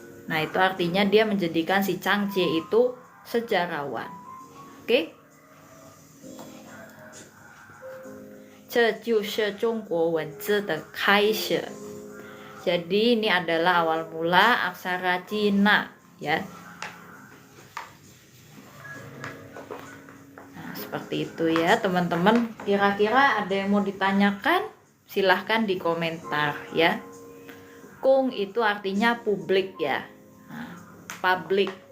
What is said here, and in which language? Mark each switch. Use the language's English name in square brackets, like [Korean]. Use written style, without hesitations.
[Indonesian] Nah, itu artinya dia menjadikan si Chang Jie itu sejarawan. Oke? [Chinese] 这就是中国文字的开始. [Indonesian] Jadi ini adalah awal mula aksara Cina ya. Nah, seperti itu ya teman-teman. Kira-kira ada yang mau ditanyakan? Silahkan di komentar ya. Kung itu artinya publik ya. Nah, public